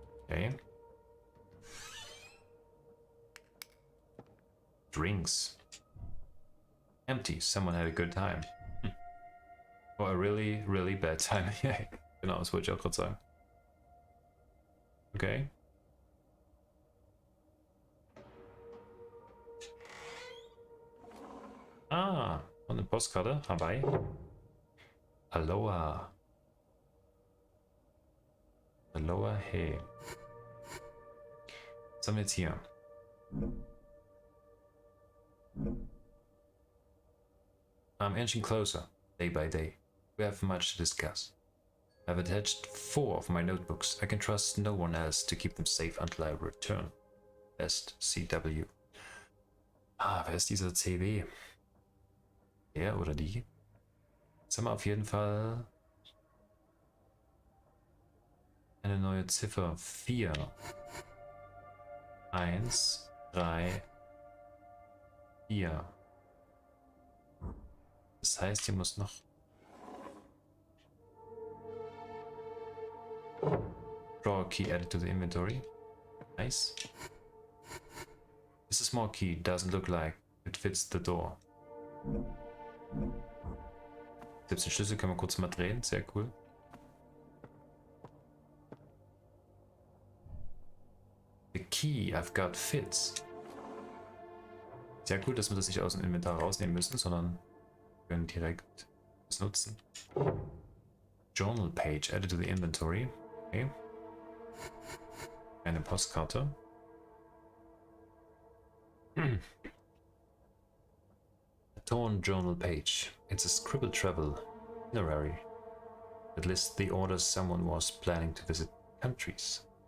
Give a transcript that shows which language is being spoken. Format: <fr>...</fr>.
<en>Okay. Drinks. Empty. Someone had a good time. Or a really, really bad time.</en> <de>Genau, das wollte ich auch gerade sagen. Okay. Ah, und eine Postkarte. Hawaii. Aloha. Aloha, hey. Was haben wir jetzt hier?</de> <en>I'm inching closer, day by day. We have much to discuss. I've attached 4 of my notebooks. I can trust no one else to keep them safe until I return.</en> <de>Best CW. Ah, wer ist dieser CW? Der oder die? Jetzt haben wir auf jeden Fall eine neue Ziffer. 4. 1, 3, 4. Das heißt, hier muss noch</de> <en>draw a key added to the inventory. Nice. This is a small key, doesn't look like it fits the door.</en> <de>Selbst den Schlüssel können wir kurz mal drehen, sehr cool.</de> <en>The key, I've got fits.</en> <de>Sehr cool, dass wir das nicht aus dem Inventar rausnehmen müssen, sondern können direkt das nutzen.</de> <en>Journal page added to the inventory. Okay.</en> <de>Eine Postkarte.</de> <en>A torn journal page. It's a scribbled travel itinerary that lists the orders someone was planning to visit countries.</en>